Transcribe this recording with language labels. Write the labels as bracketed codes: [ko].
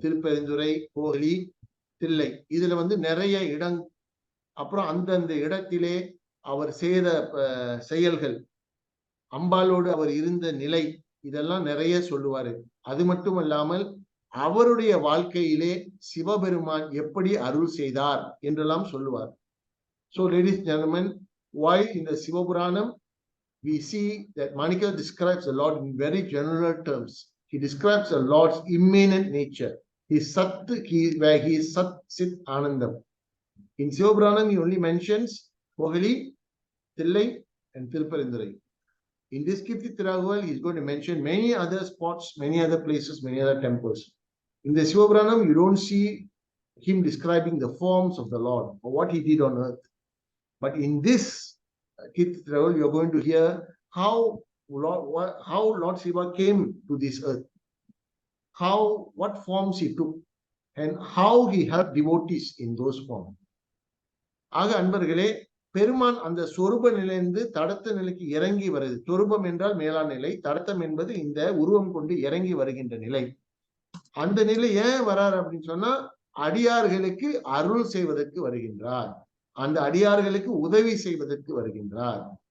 [ta] திருப்பெருந்துறை, கோகலி, தில்லை. இதுல நிறைய இடம், அப்புறம் அந்தந்த இடத்திலே அவர் செய்த செயல்கள், அம்பாளோடு அவர் இருந்த நிலை, இதெல்லாம் நிறைய சொல்லுவாரு. அது மட்டுமல்லாமல் அவருடைய வாழ்க்கையிலே சிவபெருமான் எப்படி அருள் செய்தார் என்றெல்லாம் சொல்லுவார். [en] So ladies and gentlemen, why in the Sivapuranam we see that Manikavasagar describes the Lord in very general terms. He describes the Lord's immanent nature. Where he is Sat, Sit, Anandam. In Sivapuranam, he only mentions Kohali, Thillai, and Tirupparindurai. In this Keerthi Tiruagaval, he is going to mention many other spots, many other places, many other temples. In the Sivapuranam, you don't see him describing the forms of the Lord or what he did on earth. But in this Keerthi Tiruagaval, you are going to hear how Lord Shiva came to this earth, what forms he took, and how he helped devotees in those forms. [ta] ஆக அன்பர்களே, பெருமான் அந்த சொரூப நிலையிலிருந்து தடத்த நிலைக்கு இறங்கி வருது. சொரூபம் என்றால் மேலான நிலை, தடத்தம் என்பது இந்த உருவம் கொண்டு இறங்கி வருகின்ற நிலை. அந்த நிலை ஏன் வரார் அப்படின்னு சொன்னா, அடியார்களுக்கு அருள் செய்வதற்கு வருகின்றார், அந்த அடியார்களுக்கு உதவி செய்வதற்கு வருகின்றார்.